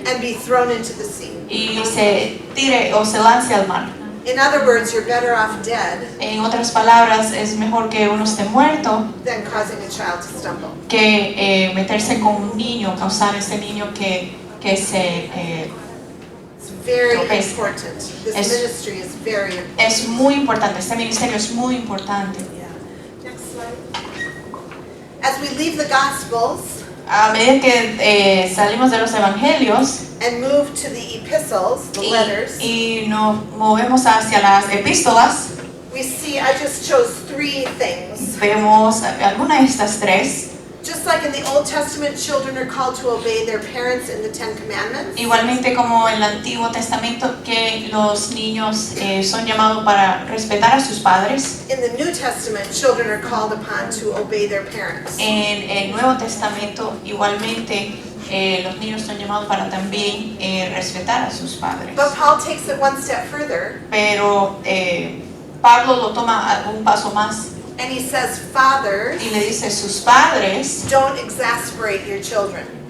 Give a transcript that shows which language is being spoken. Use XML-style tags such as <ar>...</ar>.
<en>and be thrown into the sea.</en> <es>y se tire o se lance al mar.</es> <en>In other words, you're better off dead</en> <es>En otras palabras, es mejor que uno esté muerto</es> <en>than causing a child to stumble.</en> <es>que meterse con un niño, causar a ese niño que se...</es> <en>It's very</en> <es>Tropez.</es> <en>important. This</en> <es>Es-</es> <en>ministry is very important.</en> <es>Es muy importante, este ministerio es muy importante.</es> <en>Next slide. As we leave the Gospels</en> <es>A medida que salimos de los evangelios</es> <en>and move to the epistles, the letters,</en> <es>y nos movemos hacia las epístolas,</es> <en>we see, I just chose 3 things.</en> <es>vemos alguna de estas tres.</es> <en>Just like in the Old Testament, children are called to obey their parents in the 10 Commandments.</en> <es>Igualmente como en el Antiguo Testamento que los niños son llamados para respetar a sus padres.</es> <en>In the New Testament, children are called upon to obey their parents.</en> <es>En el Nuevo Testamento igualmente los niños son llamados para también respetar a sus padres.</es> <en>But Paul takes it one step further,</en> <es>Pero Pablo lo toma un paso más</es> <en>and he says, fathers,</en> <es>y le dice sus padres,</es> <en>don't exasperate your children.</en>